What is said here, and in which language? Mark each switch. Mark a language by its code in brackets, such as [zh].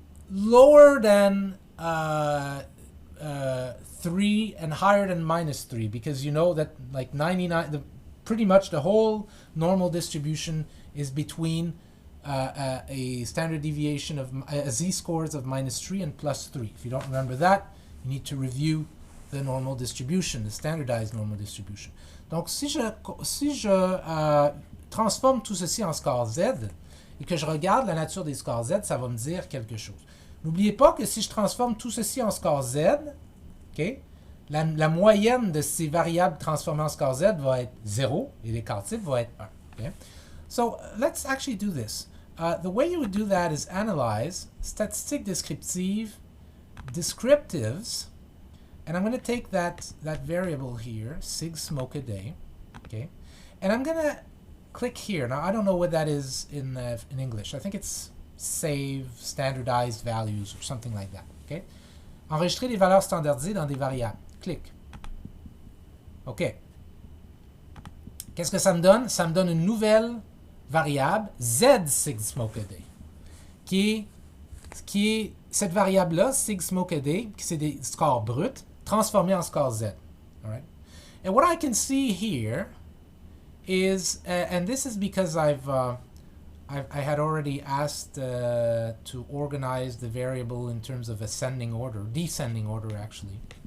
[en] lower than 3 and higher than -3, because you know that like 99, pretty much the whole normal distribution is between a standard deviation of z-scores of -3 and +3. If you don't remember that, you need to review the normal distribution, the standardized normal distribution. [fr] Donc, si je transforme tout ceci en score Z et que je regarde la nature des scores Z, ça va me dire quelque chose. N'oubliez pas que si je transforme tout ceci en score Z, okay, la moyenne de ces variables transformées en score Z va être 0 et l'écart type va être 1. [en] Okay? So, let's actually do this. The way you would do that is analyze [fr] statistiques descriptives, [en] descriptives, and I'm going to take that variable here, SIG Smoke a Day, okay, and I'm going to click here. Now, I don't know what that is in English. I think it's save standardized values or something like that, okay. [fr] Enregistrer des valeurs standardisées dans des variables. Clic. OK. Qu'est-ce que ça me donne? Ça me donne une nouvelle variable, Z SIG Smoke a Day, qui est cette variable-là, SIG Smoke a Day, qui c'est des scores bruts, transformés en score Z. [en] All right? And what I can see here is, and this is because I had already asked to organize the variable in terms of ascending order, descending order actually.